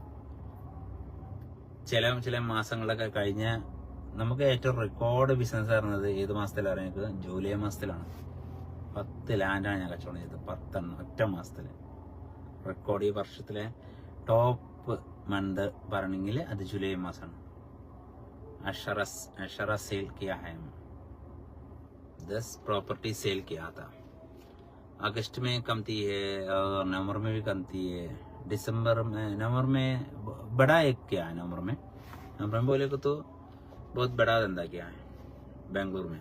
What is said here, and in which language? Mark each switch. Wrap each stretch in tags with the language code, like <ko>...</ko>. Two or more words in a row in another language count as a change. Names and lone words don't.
<ml>ചില മാസങ്ങളൊക്കെ കഴിഞ്ഞ നമുക്ക് ഏറ്റവും റെക്കോർഡ് ബിസിനസ് ആയിരുന്നത് ഏത് മാസത്തിലാണ് എനിക്ക്? ജൂലൈ മാസത്തിലാണ്. 10 ലാൻഡാണ് ഞാൻ കച്ചവടം ചെയ്തത്. 10 ഒറ്റ മാസത്തില് റെക്കോർഡ്. ഈ വർഷത്തിലെ ടോപ്പ് മന്ത് പറയണമെങ്കിൽ അത് ജൂലൈ മാസമാണ്.</ml> <hi>अशरा सेल किया है, 10 प्रॉपर्टी सेल किया था. अगस्त में कमती है और नवंबर में भी कमती है. नवंबर में बड़ा एक किया है. नवंबर में बोले को तो बहुत बड़ा धंधा किया है बेंगलुरु में.</hi>